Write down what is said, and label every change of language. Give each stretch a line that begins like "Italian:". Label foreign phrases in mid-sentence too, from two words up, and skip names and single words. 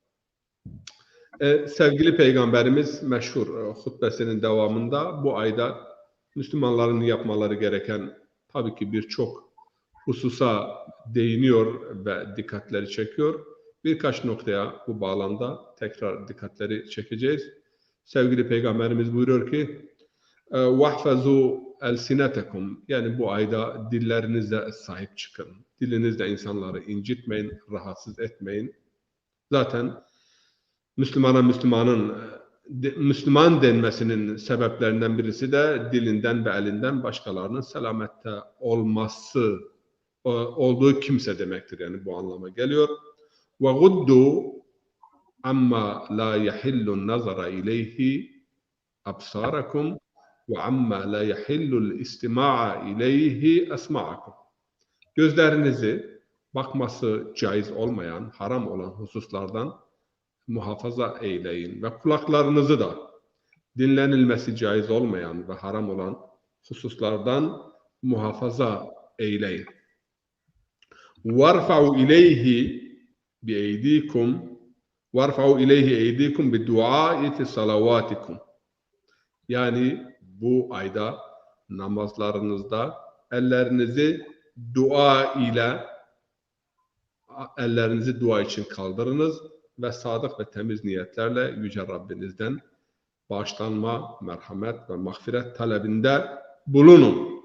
Turkish: Sevgili Peygamberimiz meşhur hutbesinin devamında bu ayda Müslümanların yapmaları gereken tabii ki birçok hususa değiniyor ve dikkatleri çekiyor. Birkaç noktaya bu bağlamda tekrar dikkatleri çekeceğiz. Sevgili Peygamberimiz buyuruyor ki
Arabic: وَحْفَزُوا أَلْسِنَتَكُمْ
Turkish: Yani bu ayda dillerinizle sahip çıkın. Dilinizle insanları incitmeyin, rahatsız etmeyin. Zaten Müslüman denmesinin sebeplerinden birisi de dilinden ve elinden başkalarının selamette olması olduğu kimse demektir. Yani bu anlama geliyor.
Arabic: وَغُدُّوا عَمَّا لَا يَحِلُّ النَّظَرَ إِلَيْهِ أَبْصَارَكُمْ وَعَمَّا لَا يَحِلُّ الْاِسْتِمَاعَ إِلَيْهِ أَسْمَعَكُمْ
Turkish: Gözlerinizi bakması caiz olmayan, haram olan hususlardan muhafaza eyleyin ve kulaklarınızı da dinlenilmesi caiz olmayan ve haram olan hususlardan muhafaza eyleyin.
Arabic: وَارْفَعُوا إِلَيْهِ بِاَيْدِيكُمْ وَارْفَعُوا إِلَيْهِ اَيْدِيكُمْ بِدُعَائِةِ صَلَوَاتِكُمْ
Turkish: Yani bu ayda namazlarınızda ellerinizi dua için kaldırınız ve sadık ve temiz niyetlerle Yüce Rabbinizden bağışlanma, merhamet ve mağfiret talebinde bulunun.